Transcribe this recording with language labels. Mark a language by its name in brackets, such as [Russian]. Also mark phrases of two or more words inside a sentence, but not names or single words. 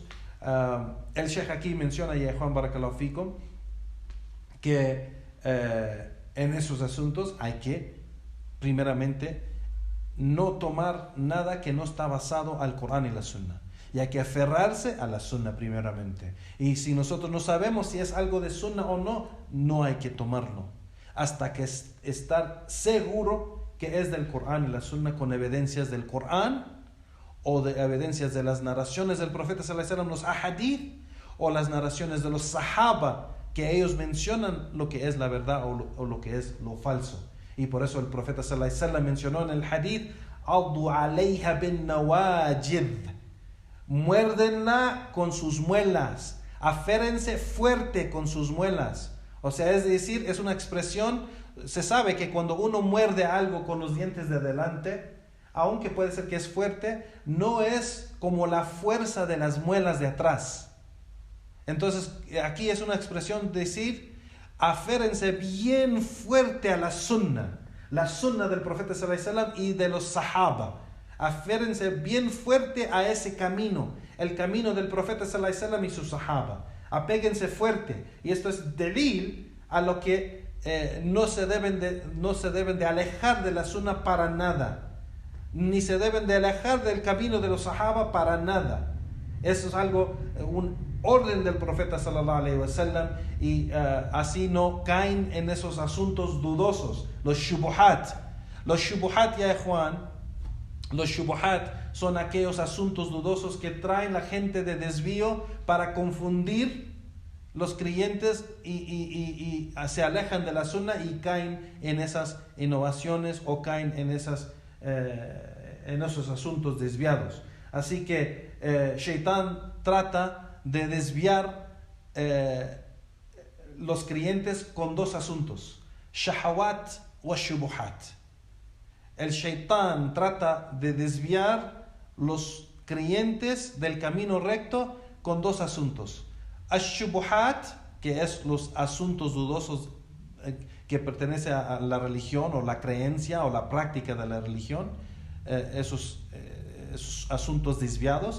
[Spanish] El Sheikh aquí menciona, ya Juan [Arabic] بارك الله فيكم, [Spanish] que en esos asuntos hay que primeramente no tomar nada que no está basado al Corán y la Sunna, y hay que aferrarse a la Sunna primeramente. Y si nosotros no sabemos si es algo de Sunna o no, no hay que tomarlo hasta que estar seguro que es del Corán y la Sunna, con evidencias del Corán o de evidencias de las narraciones del profeta [Arabic] صلى الله عليه وسلم, [Spanish] los ahadith, o las narraciones de los sahaba, que ellos mencionan lo que es la verdad o lo que es lo falso. Y por eso el profeta [Arabic] صلى الله عليه وسلم [Spanish] mencionó en el hadith: [Arabic] "عضوا عليها بالنواجذ", [Spanish] muérdenla con sus muelas, aférense fuerte con sus muelas. O sea, es decir, es una expresión. Se sabe que cuando uno muerde algo con los dientes de adelante, aunque puede ser que es fuerte, no es como la fuerza de las muelas de atrás. Entonces, aquí es una expresión de decir: aférense bien fuerte a la sunna del profeta [Arabic] صلى الله عليه وسلم [Spanish] y de los sahaba. Aférense bien fuerte a ese camino, el camino del profeta [Arabic] صلى الله عليه وسلم [Spanish] y sus sahaba. Apéguense fuerte. Y esto es delil a lo que no se deben de alejar de la sunna para nada, ni se deben de alejar del camino de los sahaba para nada. Eso es un orden del profeta [Arabic] صلى الله عليه وسلم, [Spanish] y así no caen en esos asuntos dudosos, los shubuhat. Los shubuhat, ya Juan, los shubuhat son aquellos asuntos dudosos que traen la gente de desvío para confundir los creyentes y se alejan de la sunna y caen en esas innovaciones o caen en esos asuntos desviados. Así que Shaitán trata de desviar los creyentes con dos asuntos: [Arabic] شهوات وشبهات. [Spanish] El Shaitán trata de desviar los creyentes del camino recto con dos asuntos: ash-shubuhat, que es los asuntos dudosos que pertenecen a la religión o la creencia o la práctica de la religión, esos asuntos desviados.